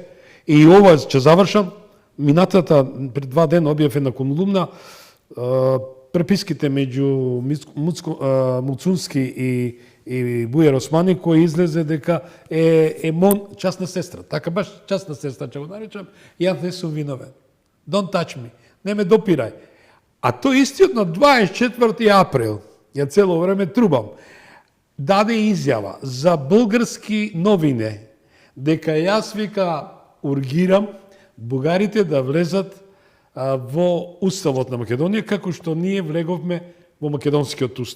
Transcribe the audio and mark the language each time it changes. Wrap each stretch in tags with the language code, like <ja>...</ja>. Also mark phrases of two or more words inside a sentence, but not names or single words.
<mk>И ова, ќе завршам, минатата, пред 2 дена објав една колумна, преписките меѓу Муцунски и Бујар Османи, кој излезе дека е мон частна сестра. Така баш частна сестра, ќе го наречам, јас не сум виновен.</mk> <en>Don't touch me.</en> <mk>Не ме допирај. А тој истиот на 24 април, ја цело време трубам, даде изјава за бугарски новини, дека јас вика ургирам бугарите да влезат во уставот на Македонија, како што ние влеговме во македонскиот устав.</mk>